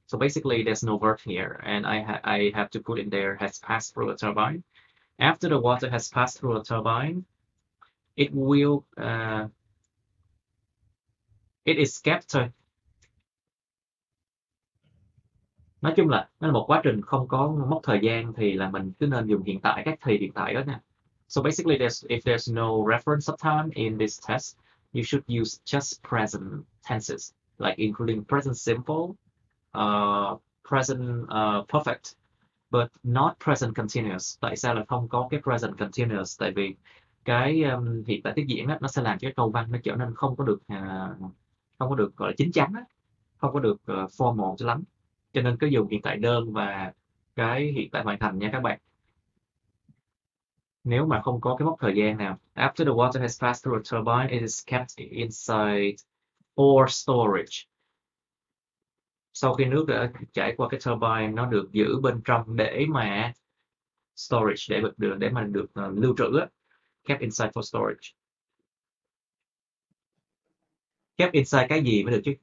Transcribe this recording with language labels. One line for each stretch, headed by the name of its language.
English: So basically there's no verb here and I have to put in there has passed through a turbine. After the water has passed through a turbine, it will it is kept.
Vietnamese: Nói chung là nó là một quá trình không có mốc thời gian thì là mình cứ nên dùng hiện tại, các thì hiện tại đó nha.
English: So basically if there's no reference of time in this test, you should use just present tenses, like including present simple, present perfect, but not present continuous.
Vietnamese: Tại sao là không có cái
English: present continuous?
Vietnamese: Tại vì cái hiện tại tiếp diễn đó, nó sẽ làm cho cái câu văn nó trở nên không có được gọi là chín chắn á, không có được formal cho lắm. Cho nên cứ dùng hiện tại đơn và cái hiện tại hoàn thành nha các bạn. Nếu mà không có cái mốc thời gian nào.
English: After the water has passed through a turbine, it is kept inside or storage.
Vietnamese: Sau khi nước đã trải qua cái turbine, nó được giữ bên trong để mà
English: storage,
Vietnamese: để mà được lưu trữ á.
English: Kept inside for storage. Kept inside
Vietnamese: cái gì mới được chứ?